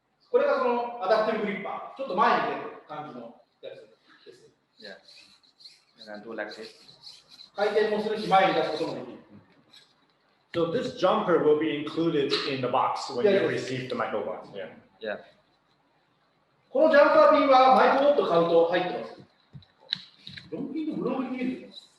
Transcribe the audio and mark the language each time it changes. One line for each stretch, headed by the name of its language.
Japanese: これがそのアダプティブグリッパー。ちょっと前に出る感じのやつです。
English: Yeah. And do like this.
Japanese: 回転もするし、前に出すこともできる。
English: So this jumper will be included in the box when you receive the Microbot. Yeah.
Japanese: このジャンパーピンはマイクボット買うと入ってます。ロンピングブログに見える。